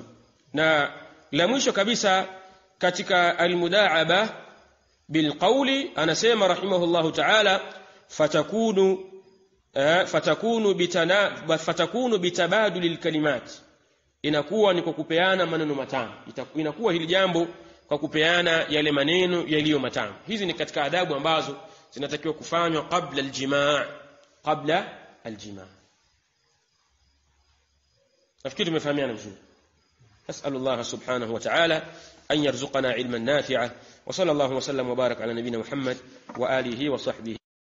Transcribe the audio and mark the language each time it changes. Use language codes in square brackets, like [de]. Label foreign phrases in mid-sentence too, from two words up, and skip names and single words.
[sw] Na la mwisho kabisa katika [ar] المداعبة بالقول, [sw] anasema [ar] رحمه الله تعالى فتكون بتبادل الكلمات, [sw] inakuwa ni kwa kupeana maneno matamu. Inakuwa hili jambo kwa kupeana yale maneno yaliyo matamu. Hizi ni katika adabu ambazo zinatakiwa kufanywa [ar] قبل الجماع. [sw] nafikiri tumefahamiana vizuri. [ar] أسأل الله سبحانه وتعالى أن يرزقنا علما نافعا، وصلى الله وسلم وبارك على نبينا محمد وآله وصحبه.